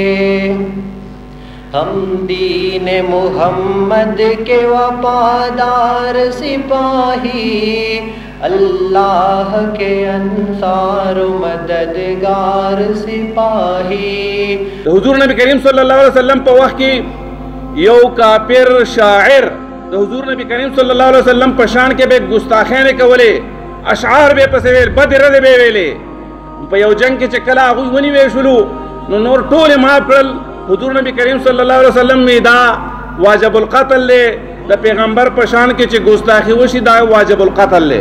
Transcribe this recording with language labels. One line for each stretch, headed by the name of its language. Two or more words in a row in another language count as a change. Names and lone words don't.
Urdu: ہم دین محمد کے وفادار سپاہی اللہ کے انصار مددگار سپاہی.
Pashto: حضور نبی کریم
Arabic: صلی اللہ علیہ وسلم
Pashto: په وخت کې یو کافر شاعر د حضور نبی کریم
Arabic: صلی الله علیه وسلم
Pashto: په شان کې به ګستاخیانې کولې اشعار به پسې ویل بد رد به ویلې. په یو جنگ کې چې کله هغوی ونیوی شولو نو نور ټول معاف کړل. حضور نبی کریم
Arabic: صلی الله علیه وسلم
Pashto: می دا واجب القتل له د پیغمبر په شان کې چې ګستاخی وشي دا واجب القتل له.